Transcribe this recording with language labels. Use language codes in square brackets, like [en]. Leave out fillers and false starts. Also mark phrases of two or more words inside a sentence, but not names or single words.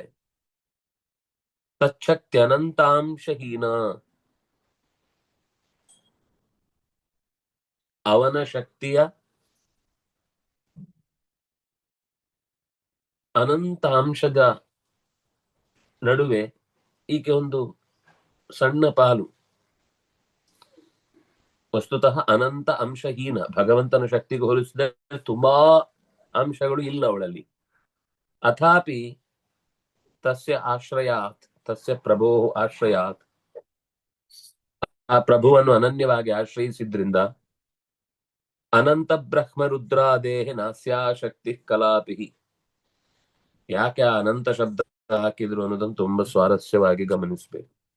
[sa] ತಚ್ಛಕ್ತಿ ಅನಂತಾಂಶಹೀನ, [kn] ಅವನ ಶಕ್ತಿಯ ಅನಂತ ಅಂಶದ ನಡುವೆ ಈಕೆ ಒಂದು ಸಣ್ಣ ಪಾಲು. [sa] ವಸ್ತುತಃ ಅನಂತ ಅಂಶಹೀನ, [kn] ಭಗವಂತನ ಶಕ್ತಿಗೆ ಹೋಲಿಸಿದರೆ ತುಂಬಾ ಅಂಶಗಳು ಇಲ್ಲ ಅವಳಲ್ಲಿ. [sa] ಅಥಾಪಿ ತಸ್ಯ ಆಶ್ರಯಾತ್, ತಸ್ಯ ಪ್ರಭೋ ಆಶ್ರಯಾತ್, [kn] ಆ ಪ್ರಭುವನ್ನು ಅನನ್ಯವಾಗಿ ಆಶ್ರಯಿಸಿದ್ರಿಂದ [sa] ಅನಂತ ಬ್ರಹ್ಮ ರುದ್ರಾದೇಹ ನಾಸ್ಯಾ ಶಕ್ತಿ ಕಲಾಪಿ. [kn] ಯಾಕೆ ಆ ಅನಂತ ಶಬ್ದ ಹಾಕಿದ್ರು ಅನ್ನೋದನ್ನು ತುಂಬಾ ಸ್ವಾರಸ್ಯವಾಗಿ ಗಮನಿಸಬೇಕು.